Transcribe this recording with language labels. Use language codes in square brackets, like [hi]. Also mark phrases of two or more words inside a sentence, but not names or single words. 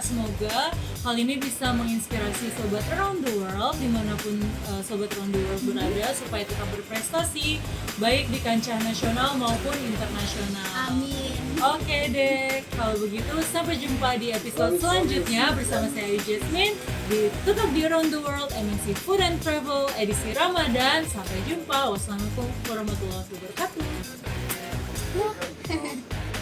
[id] Semoga hal ini bisa menginspirasi Sobat Around the World dimanapun Sobat Around the World berada, supaya tetap berprestasi baik di kancah nasional maupun internasional. Amin. Oke deh, kalau begitu sampai jumpa di episode selanjutnya bersama saya Jasmine di Tetap di Around the World MNC Food and Travel edisi Ramadan. Sampai jumpa. [ar] والسلام عليكم ورحمة الله وبركاته.